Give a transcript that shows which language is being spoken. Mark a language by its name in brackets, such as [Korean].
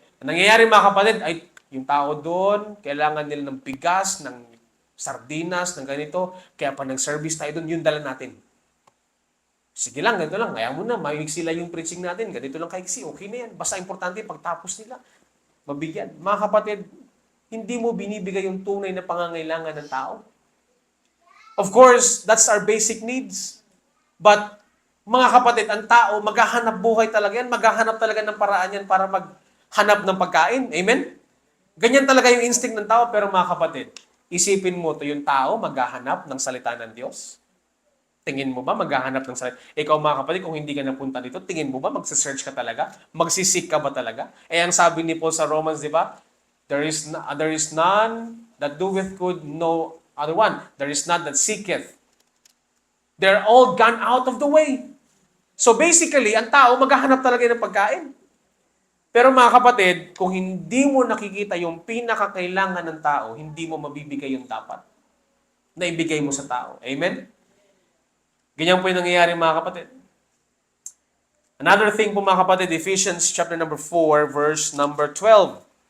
[Filipino] Ang nangyayari mga kapatid, ay yung tao doon, kailangan nila ng bigas, ng sardinas, ng ganito. Kaya pa nag-service tayo doon, yun dala natin. Sige lang, ganito lang. Kaya mo na, maiksi lang yung preaching natin. Ganito lang kaiksi, okay na yan. Basta importante, pagtapos nila, mabigyan. Mga kapatid, hindi mo binibigay yung tunay na pangangailangan ng tao. [English] Of course, that's our basic needs. [Filipino] But, mga kapatid, ang tao, maghahanap buhay talaga yan. Maghahanap talaga ng paraan yan para maghanap ng pagkain. Amen? Ganyan talaga yung instinct ng tao. Pero mga kapatid, isipin mo to yung tao, maghahanap ng salita ng Diyos. Tingin mo ba maghahanap ng salita? Ikaw mga kapatid, kung hindi ka napunta dito, tingin mo ba magsa-search ka talaga? Magsisik ka ba talaga? Ang sabi ni Paul sa Romans, di ba? [English] There is none that doeth good, no other one. There is none that seeketh. They're all gone out of the way. [Filipino] So basically, ang tao maghahanap talaga ng pagkain. Pero mga kapatid, kung hindi mo nakikita yung pinakakailangan ng tao, hindi mo mabibigay yung dapat na ibigay mo sa tao. Amen? Ganyan po yung nangyayari mga kapatid. [English] Another thing [Filipino] po mga kapatid, Ephesians chapter number 4, verse number 12.